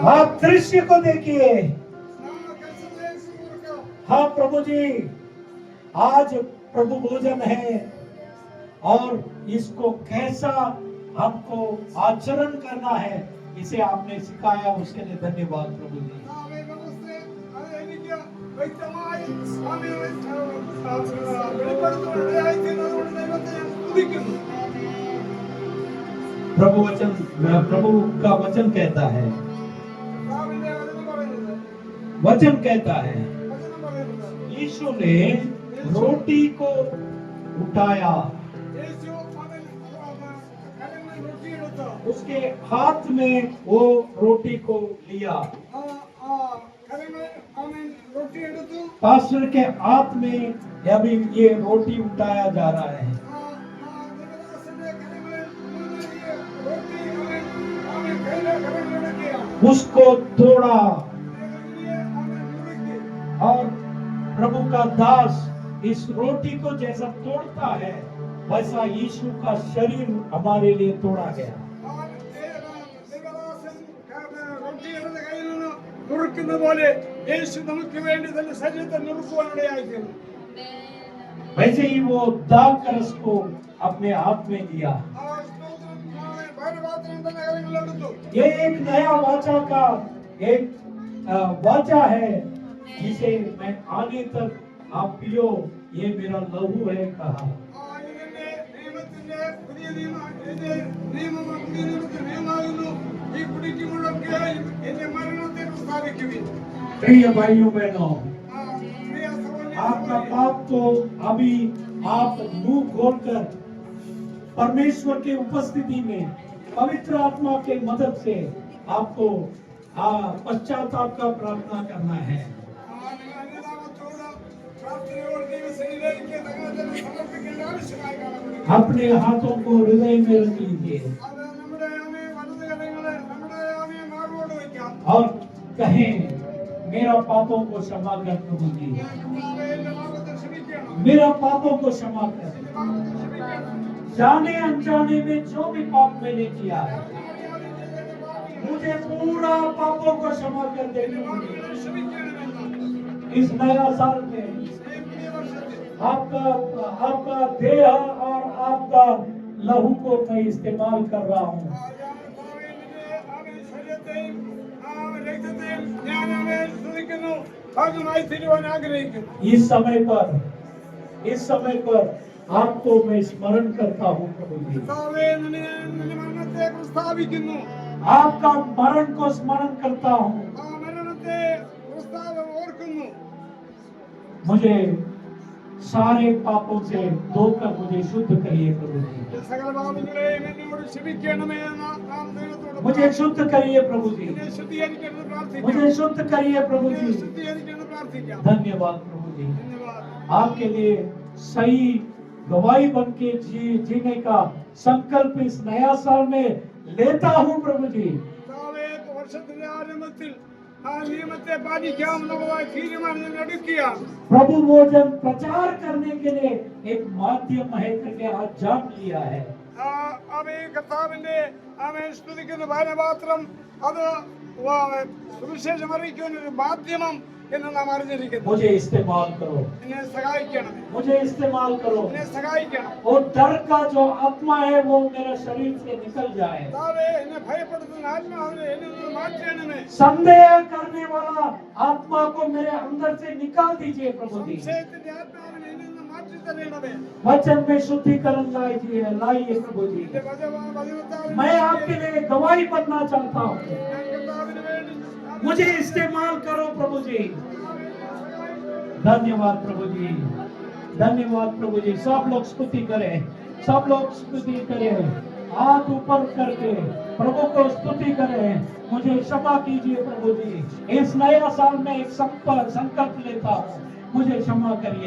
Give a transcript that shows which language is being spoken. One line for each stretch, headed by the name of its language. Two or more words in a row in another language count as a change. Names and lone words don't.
Hindi: आप दृश्य को देखिए।
Malayalam: നാം ആ കഷ്ടതയെ ഓർക്കാം.
Hindi: हाँ प्रभु जी, आज प्रभु भोजन है और इसको कैसा हमको आचरण करना है इसे आपने सिखाया, उसके लिए धन्यवाद प्रभु जी।
Malayalam: ആമേൻ. നമസ്തേ. അത് എനിക്ക് വ്യക്തമായി ആമേൻ വെളിപ്പെടുത്തുവാനിടയായി തീർന്നതുകൊണ്ട് ദൈവത്തെ ഞാൻ സ്തുതിക്കുന്നു.
Hindi: प्रभु का वचन कहता है,
Malayalam: കർത്താവിന്റെ വചനം പറയുന്നത്,
Hindi: वचन कहता है,
Malayalam: വചനം പറയുന്നത്,
Hindi: यीशु ने रोटी को उठाया,
Malayalam: യേശു അവൻ കലങ്ങളിൽ റൊട്ടിയെടുത്ത്
Hindi: उसके हाथ में वो रोटी को लिया,
Malayalam: ആ കലങ്ങളിൽ അവൻ റൊട്ടിയെടുത്തു.
Hindi: पास्टर के हाथ में अभी ये रोटी उठाया जा रहा है।
Malayalam: ദേവദാസന്റെ കലങ്ങളിൽ റൊട്ടി അവൻ കലങ്ങളിലെടുക്കുകയാണ്.
Hindi: उसको तोड़ा
Malayalam: അവൻ മുറിക്കി.
Hindi: और प्रभु का दास इस रोटी को जैसा तोड़ता है वैसा यीशु का शरीर हमारे लिए तोड़ा गया।
Malayalam: ദേവദാസൻ റൊട്ടിയെടുത്ത് കയ്യിൽ നിന്ന് നുറുക്കുന്ന പോലെ യേശു നമുക്ക് വേണ്ടി തന്റെ ശരീരത്തെ നുറുക്കുവാനിടയായിത്തീർന്നു.
Hindi: वैसे ही वो दाग का रस को अपने हाथ में लिया।
Malayalam: ആ സ്തോത്രം ഭാരപാത്രം തന്റെ കരങ്ങളിലെടുത്തു.
Hindi: ये एक नया वाचा का एक वाचा है जिसे मैं आने तक आप पियो, ये मेरा लहू है कहा।
Malayalam: ഇതിന്റെ നിയമത്തിന്റെ പുതിയ നിയമമാണ്. പുതിയ നിയമത്തിന്റെ നിയമമാകുന്നു. ഈ കുടിക്കുമ്പോഴൊക്കെയും എന്റെ മരണത്തെ പ്രസ്താവിക്കുവിൻ.
Hindi: प्रिय भाइयों बहनों,
Malayalam: പ്രിയ
Hindi: आपका
Malayalam: സഹോദരന്മാരെ,
Hindi: पाप तो अभी आप मुंह खोलकर परमेश्वर के उपस्थिति में पवित्र आत्मा के मदद से आपको पश्चाताप का प्रार्थना करना है।
Malayalam: അന്യനാമത്തോട് പ്രാർത്ഥനയോട് ദൈവസന്നിധിയിലേക്ക് തങ്ങളെ തന്നെ സമർപ്പിക്കേണ്ട ആവശ്യമായി കാണപ്പെടുന്നു.
Hindi: अपने हाथों को हृदय में रख लीजिए
Malayalam: അത് നമ്മുടെ വലത് കരങ്ങളെ നമ്മുടെ മാർവോട് വയ്ക്കാം.
Hindi: और कहें, मेरा पापों को क्षमा कर प्रभु जी,
Malayalam: എന്റെ പാപത്തെ ക്ഷമിക്കണം.
Hindi: मेरा पापों को क्षमा कर।
Malayalam: എന്റെ പാപത്തെ ക്ഷമിക്കണം.
Hindi: जाने अनजाने में जो भी पाप मैंने किया है,
Malayalam: അറിയാതെ ചെയ്ത പാപങ്ങൾ
Hindi: मुझे पूरा पापों को क्षमा कर देने होंगे।
Malayalam: ക്ഷമിക്കണമെന്ന്
Hindi: इस नया साल में
Malayalam: ഈ പുതിയ വർഷത്തിൽ
Hindi: आपका देह और आपका लहू को मैं इस्तेमाल कर रहा हूँ।
Malayalam: ശരീരത്തെയും രക്തത്തെയും ഞാൻ അവനെ സ്തുതിക്കുന്നു, ഭാഗമായി തീരുവാൻ ആഗ്രഹിക്കുന്നു.
Hindi: इस समय पर आपको मैं स्मरण करता हूँ प्रभु जी,
Malayalam: കർത്താവേ, നിന്റെ മരണത്തെ പ്രസ്താവിക്കുന്നു.
Hindi: आपका मरण को स्मरण करता हूँ।
Malayalam: ആ മരണത്തെ പ്രസ്താവം ഓർക്കുന്നു.
Hindi: मुझे सारे पापों से धोकर मुझे शुद्ध करिए प्रभु जी,
Malayalam: സകല പാപങ്ങളെയും എന്നോട് ക്ഷമിക്കണമേ എന്ന് നാം ദൈവത്തോട്
Hindi: मुझे शुद्ध करिए प्रभु जी,
Malayalam: എന്നെ ശുദ്ധീകരിക്കണമെന്ന് പ്രാർത്ഥിക്കാം.
Hindi: मुझे शुद्ध करिए प्रभु
Malayalam: എന്നെ
Hindi: जी।
Malayalam: ശുദ്ധീകരിക്കണമെന്ന് പ്രാർത്ഥിക്കാം.
Hindi: धन्यवाद प्रभु जी,
Malayalam: ധന്യവാദം.
Hindi: आपके लिए सही गवाही बन के जीने का संकल्प इस नया साल में लेता हूँ प्रभु जी।
Malayalam: കർത്താവേ, വർഷത്തിന്റെ ആരംഭത്തിൽ ആ നിയമത്തെ പാലിക്കാമെന്നുള്ളതായ തീരുമാനം ഞാൻ എടുക്കുകയാണ്.
Hindi: प्रभु भोजन प्रचार करने के लिए एक माध्यम है करके आज जान लिया है।
Malayalam: അവ ഈ കർത്താവിന്റെ ആമേൻ സ്തുതിക്കുന്ന പാനപാത്രം അത് സുവിശേഷം അറിയിക്കുന്ന ഒരു മാധ്യമം എന്ന് നാം അറിഞ്ഞിരിക്കുന്നു.
Hindi: मुझे इस्तेमाल करो,
Malayalam: എന്നെ സഹായിക്കണം,
Hindi: मुझे इस्तेमाल करो
Malayalam: എന്നെ സഹായിക്കണം.
Hindi: और डर का जो आत्मा है वो मेरे शरीर से निकल जाए.
Malayalam: കർത്താവേ, എന്നെ ഭയപ്പെടുത്തുന്ന ആത്മാവിനെ എന്നിൽ നിന്ന് മാറ്റണമേ.
Hindi: संदेह करने वाला आत्मा को मेरे अंदर से निकाल दीजिए प्रभु जी.
Malayalam: സംശയത്തിന്റെ ആത്മാവിനെ എന്നിൽ നിന്ന് മാറ്റി തരണമേ.
Hindi: वचन में शुद्धिकरण लाइए प्रभु जी.
Malayalam: എന്റെ വചനത്താൽ
Hindi: मैं आपके लिए गवाही बनना चाहता हूँ.
Malayalam: ഞാൻ കർത്താവിന് വേണ്ടി
Hindi: मुझे इस्तेमाल करो प्रभु जी. धन्यवाद प्रभु जी, धन्यवाद प्रभु जी. सब लोग स्तुति करें, सब लोग स्तुति करें, हाथ ऊपर करके प्रभु को स्तुति करें. मुझे क्षमा कीजिए प्रभु जी. इस नया साल में एक संकल्प लेता हूँ, मुझे क्षमा करिए.